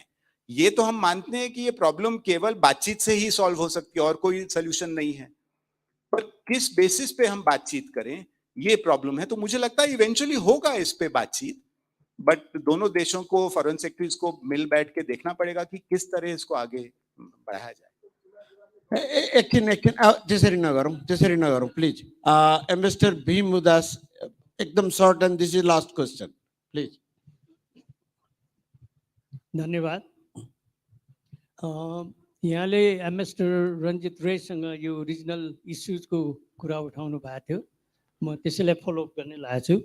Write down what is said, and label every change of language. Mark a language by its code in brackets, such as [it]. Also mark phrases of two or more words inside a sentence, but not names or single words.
[hi] ये तो हम मानते हैं कि ये प्रॉब्लम केवल बातचीत से ही सॉल्व हो सकती है और कोई सोल्यूशन नहीं है, पर किस बेसिस पे हम बातचीत करें ये प्रॉब्लम है। तो मुझे लगता है इवेंचुअली होगा इस पे बातचीत, बट दोनों देशों को, [en] foreign secretaries [hi] को मिल बैठ के देखना पड़ेगा कि किस तरह इसको आगे बढ़ाया जाए। [ne] त्यसरी नगरौँ प्लिज। [en] ambassador Bhim Udas, एकदम short and this is last question please। [ne] धन्यवाद। यहाँले एम्बेसडर रञ्जित रेसँग यो [en] regional issues को [ne] कुरा उठाउनु भएको थियो, म त्यसैलाई फलोअप गर्ने लागेको छु।